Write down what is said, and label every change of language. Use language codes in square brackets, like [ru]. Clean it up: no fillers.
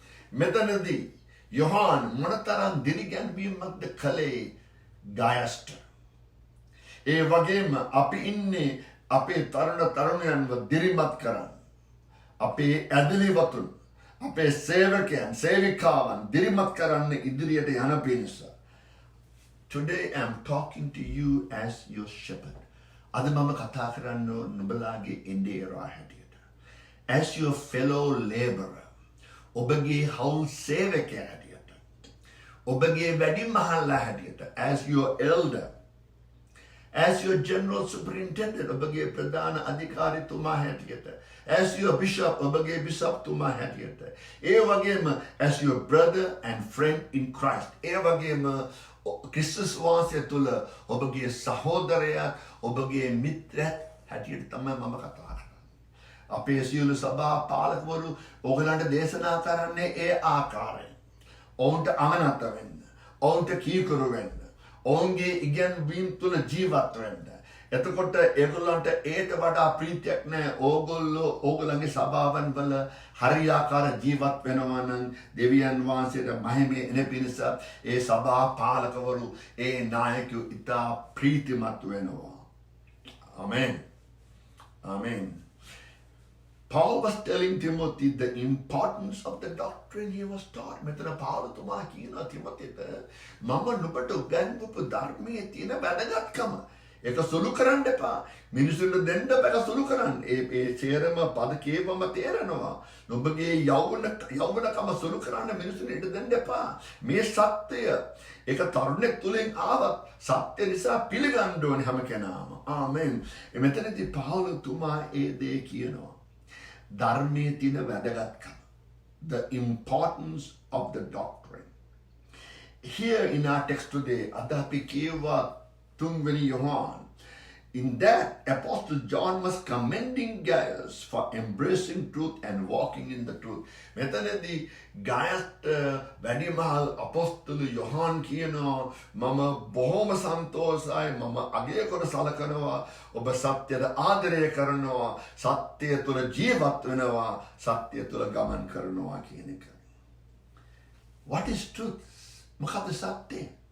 [si] මෙතනදී යොහන් මොනතරම් දිරිගැන්වීමක්ද කළේ ගයස්ට. ඒ වගේම අපි ඉන්නේ අපේ තරුණයන්ව දිරිමත් කරන්න. අපේ ඇදලිවතුන්, අපේ සේවකයන්, සේවිකාවන් දිරිමත් කරන්න ඉදිරියට යන පිණිස. [en] Today I'm talking to you as your shepherd. [si] අද මම කතා කරන්න නුඹලාගේ එඬේරා හැටියට. [en] As your fellow laborer. [si] ඔබගේ හවුල් සේවකයා හැටියට. ඔබගේ වැඩිමහල්ලා හැටියට. [en] As your elder. As your general superintendent. [si] ඔබගේ ප්‍රධාන අධිකාරිතුමා හැටියට. [en] As your bishop. [si] ඔබගේ බිෂප්තුමා හැටියට. ඒ වගේම [en] as your brother and friend in Christ. [si] ඒ වගේම ක්‍රිස්තුස් වහන්සේ තුළ ඔබගේ සහෝදරයා, ඔබගේ මිත්‍රයා හැටියට තමයි මම කතා කරන්නේ. අපේ සියලු සභා පාලකවරු ඔයගලන්ට දේශනා කරන්නේ ඒ ආකාරයෙන්. ඔවුන්ට අමනත වෙන්න, ඔවුන්ට කීකරු වෙන්න, ඔවුන්ගේ ඉගැන්වීම් තුළ ජීවත් වෙන්න. එතකොට ඒගොල්ලන්ට ඒට වඩා ප්‍රීතියක් නැහැ. ඕගොල්ලන්ගේ සභාවන් වල හරියාකාර ජීවත් වෙනවා නම් දෙවියන් වහන්සේට මහිමේ එන පිණිස ඒ සභා පාලකවරු, ඒ නායකයෝ ඉතා ප්‍රීතිමත් වෙනවා. [en] Amen. Amen. Paul was telling Timothy the importance of the doctrine he was taught. [si] මෙතන පාවුලතුමා කියනවා තිමොතේට මම නුඹට උගන්වපු ධර්මයේ තියෙන වැදගත්කම. ඒක සුළු කරන්න එපා. මිනිසුන්ට දෙන්න බෑ සුළු කරන්න. ඒ සේරම පද කේවම තේරෙනවා. නුඹගේ යෞවනකම සුළු කරන්න මිනිසුන්ට දෙන්න එපා. මේ සත්‍යය ඒක තරුණෙක් තුලින් ආවත් සත්‍ය නිසා පිළිගන්න ඕනේ හැම කෙනාම. ආමෙන්. මෙතනදී පාවුලතුමා ඒ දේ කියනවා. ධර්මයේ තියෙන වැදගත්කම. [en] The importance of the doctrine. Here in our text today, [si] අද අපි කියවා තුන්වෙනි Yohan. [en] In that, Apostle John was commending Gaius for embracing truth and walking in the truth. [si] මෙතනදී ගායස්ට වැඩිමහල් අපොස්තල යොහාන් කියනවා මම බොහොම සන්තෝෂයි, මම අගය කොට සලකනවා, ඔබ සත්‍යයට ආදරය කරනවා, සත්‍යය තුළ ජීවත් වෙනවා, සත්‍යය තුළ ගමන් කරනවා කියන එක. [en] What is truth? [si] මොකද සත්‍යය?